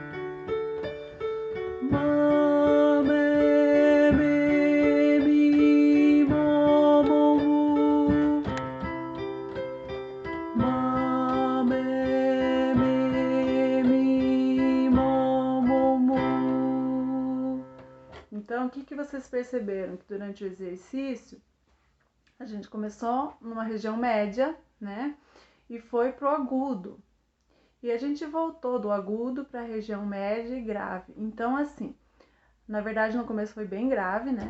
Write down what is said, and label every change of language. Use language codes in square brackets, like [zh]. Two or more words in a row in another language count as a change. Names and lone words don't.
[pt] Ma, me, mi, mo, mu. Ma, me, mi, mu. Então, o que vocês perceberam? Que durante o exercício, a gente começou numa região média, né? E foi pro agudo. E a gente voltou do agudo para a região média e grave. Então, assim, na verdade, no começo foi bem grave, né?